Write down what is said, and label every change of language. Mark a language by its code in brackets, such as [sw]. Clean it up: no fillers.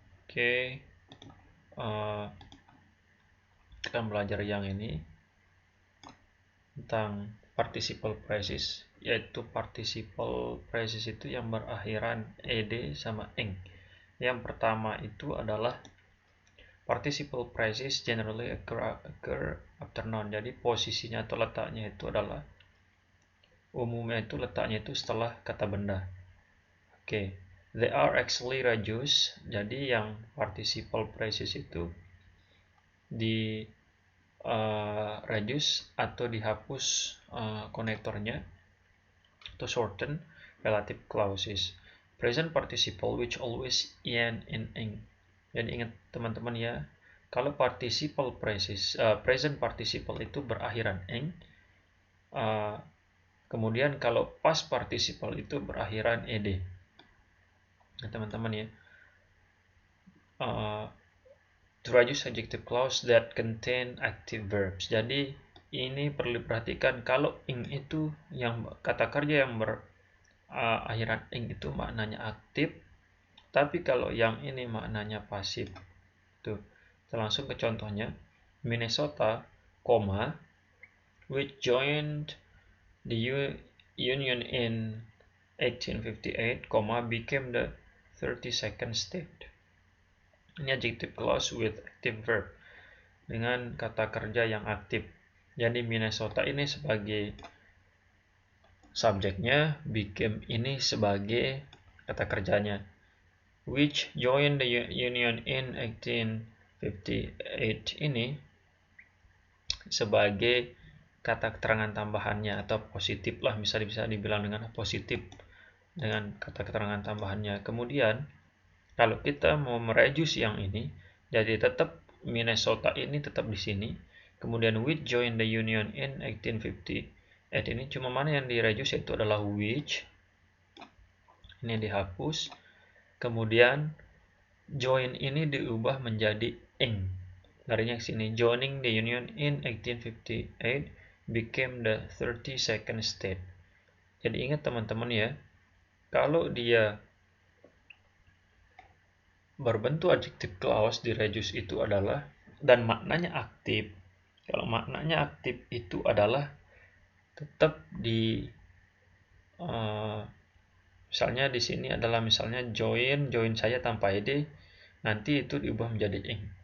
[id] Oke, kita belajar yang ini tentang participle phrases, yaitu participle phrases itu yang berakhiran ed sama ing. Yang pertama itu adalah [en] participle phrases generally occur after noun. [id] Jadi posisinya atau letaknya itu adalah umumnya itu letaknya itu setelah kata benda. [en] Oke, they are actually reduced. [id] Jadi yang participle phrases itu di reduce atau dihapus konektornya [en] to shorten relative clauses. Present participle which always end in ing. [id] Jadi ingat teman-teman ya, kalau participle phrases present participle itu berakhiran ing, kemudian kalau past participle itu berakhiran ed. Nah, teman-teman ya, [en] to reduce adjective clause that contain active verbs. [id] Jadi ini perlu diperhatikan, kalau ing itu yang kata kerja yang berakhiran ing itu maknanya aktif, tapi kalau yang ini maknanya pasif. Tuh, kita langsung ke contohnya. [en] Minnesota, which joined the Union in 1858, became the 32nd state. [id] Ini [en] adjective clause with active verb [id] dengan kata kerja yang aktif. Jadi Minnesota ini sebagai subjeknya, became ini sebagai kata kerjanya. [en] Which joined the Union in 1858 [id] ini sebagai kata keterangan tambahannya atau positif lah, bisa dibilang dengan positif dengan kata keterangan tambahannya. Kemudian kalau kita mau mereduce yang ini, jadi tetap Minnesota ini tetap di sini. Kemudian [en] which joined the Union in 1858 [id] ini cuma mana yang direduce itu adalah which. Ini dihapus. Kemudian join ini diubah menjadi ing. Larinya ke sini. [en] Joining the Union in 1858 became the 32nd state. [id] Jadi ingat teman-teman ya, kalau dia berbentuk adjective clause di reduce itu adalah dan maknanya aktif. Kalau maknanya aktif itu adalah tetap di misalnya di sini adalah misalnya join saya tanpa ed, nanti itu diubah menjadi ing.